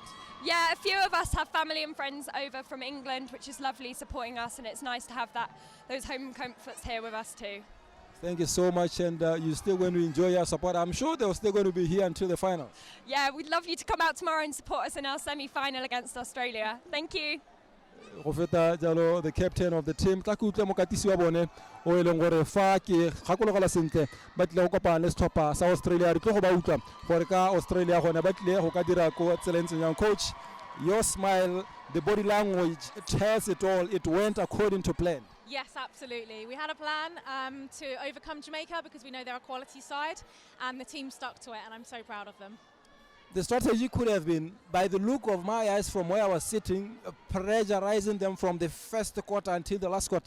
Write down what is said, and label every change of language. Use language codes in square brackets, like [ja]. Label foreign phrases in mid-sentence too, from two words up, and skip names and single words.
[en] Yeah, a few of us have family and friends over from England, which is lovely, supporting us, and it's nice to have those home comforts here with us too. Thank you so much, and you're still going to enjoy your support. I'm sure they're still going to be here until the final. Yeah, we'd love you to come out tomorrow and support us in our semi-final against Australia. Thank you. [tn] Go feta jalo [en] the captain of the team [tn] tla ke utlwe mokatisi wa bone o e leng gore fa ke gakologela sentle ba tle go kopana le setlhopha sa Australia re tlo go ba utlwa gore ka Australia gone ba tle go ka dira ko tselentseng yang. [en] Coach, your smile, the body language tells it all. It went according to plan. Yes, absolutely. We had a plan to overcome Jamaica because we know they're a quality side, and the team stuck to it, and I'm so proud of them. The strategy could have been, by the look of my eyes from where I was sitting, pressurizing them from the first quarter until the last quarter.